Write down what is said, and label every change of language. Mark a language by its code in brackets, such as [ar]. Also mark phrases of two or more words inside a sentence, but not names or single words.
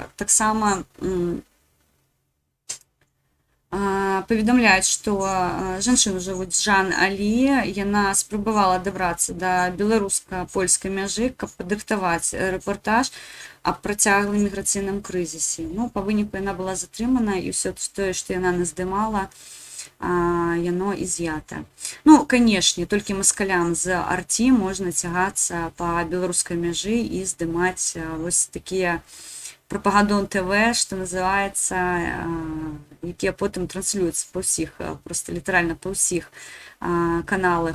[be] Таксама паведамляюць, што жанчыну жывуць Жан Алі, яна спрабавала дабрацца да беларуска-польскай мяжы, каб падрыхтаваць рэпартаж аб працяглым міграцыйным крызісе. Па выніку яна была затрымана, і ўсё тое, што яна наздымала, яно із'ята. Канешне, толькі маскалям з арці можна цягацца па беларускай мяжы і здымаць вось такія прапагандон ТВ, што называецца, якія потым транслююцца па ўсіх, проста літаральна па ўсіх каналах.